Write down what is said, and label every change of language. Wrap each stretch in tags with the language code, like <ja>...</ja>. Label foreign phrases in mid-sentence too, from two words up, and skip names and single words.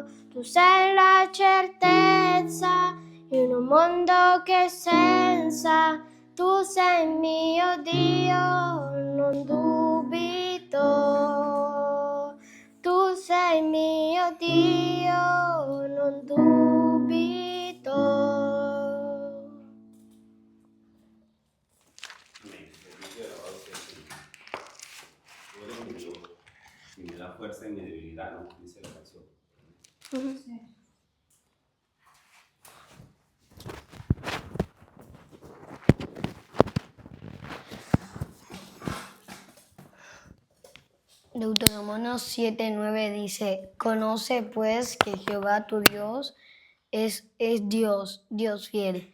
<it>Tu sei la certezza in un mondo che è senza. Tu sei mio Dio, non dubito. Tu sei mio Dio, non dubito.</it> <es>Amén. Bendito y alabado sea el Señor. Tú eres mi Dios y me da fuerza en mi debilidad, ¿no? Dice la canción. Deuteronomio 7:9 dice: Conoce pues que Jehová tu Dios es Dios, Dios fiel.</es>